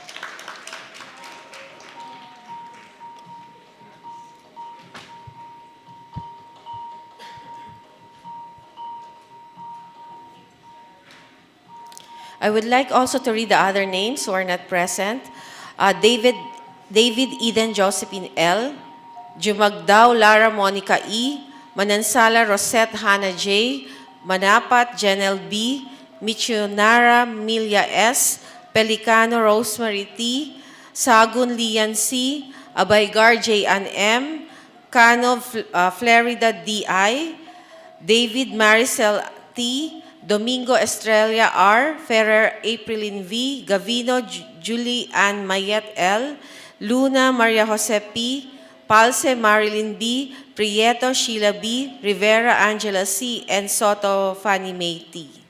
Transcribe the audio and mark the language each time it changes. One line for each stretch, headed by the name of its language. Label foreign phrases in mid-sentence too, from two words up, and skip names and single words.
English: I would like also to read the other names who are not present. David Eden Josephine L, Jumagdao Lara Monica E, Manansala Rosette Hannah J, Manapat Janelle B, Michionara Milia S, Pelicano Rosemary T, Sagun Lian C, Abaygar J. Ann M, Cano Florida D.I., David Maricel T, Domingo Estrella R, Ferrer Aprilin V, Gavino Julie Ann Mayet L, Luna Maria Jose P, Palse Marilyn B, Prieto Sheila B, Rivera Angela C, and Soto Fanny May T.